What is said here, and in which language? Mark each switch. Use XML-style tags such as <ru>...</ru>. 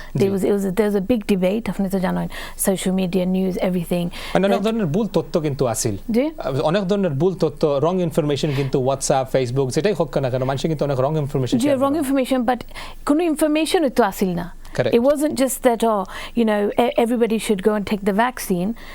<en>There was a big debate</en> <bn>আপনি তো জানেন,</bn> <en>social media, news, everything.</en> <bn>অনেক ধরনের ভুল তথ্য কিন্তু আসিল, অনেক ধরনের ভুল তথ্য, wrong information কিন্তু WhatsApp, Facebook যেটাই হোক না কেন মানুষ কিন্তু অনেক wrong information share করে। wrong information, but কোনো information তো আসিল না।</bn> <en>Correct. It wasn't just that, everybody should go and take the vaccine.</en>